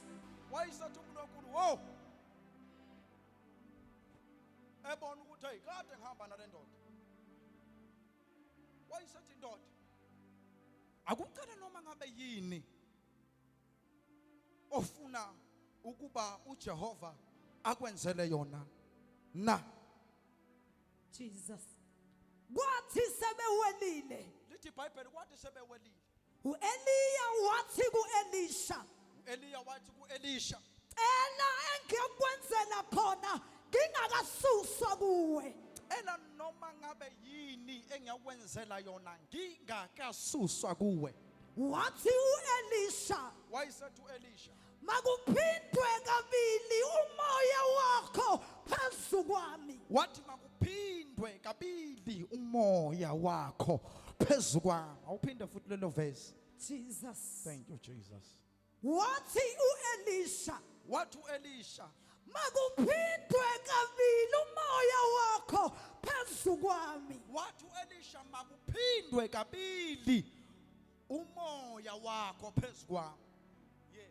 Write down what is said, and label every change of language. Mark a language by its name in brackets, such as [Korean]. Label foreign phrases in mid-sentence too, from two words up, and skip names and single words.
[Zulu] Wayisethi umuntu kaNkulunkulu wo ebona ukuthi hey kade ngihamba nale ndoda. Wayisethi indoda akucela noma ngabe yini ofuna ukuba uJehova akwenzele yona na. Jesus. Kwathi sebewelile, Lithi iBhayibheli kwathi sebewelile, uEliya wathi kuElisha, uEliya wathi kuElisha, cela engiyokwenzela khona ngingakasuswa kuwe. ela noma ngabe yini engiyakwenzela yona ngingakasuswa kuwe. Wathi uElisha, Wayesethi uElisha, makuphindwe kabili umoya wakho phezu kwami. wathi makuphindwe kabili umoya wakho phezu kwami. Awuphinde futhi lelo verse. Jesus. [English] Thank you Jesus. [Zulu] Wathi uElisha, Wathi uElisha, makuphindwe kabili umoya wakho phezu kwami. wathi uElisha makuphindwe kabili umoya wakho phezu kwami. Yes.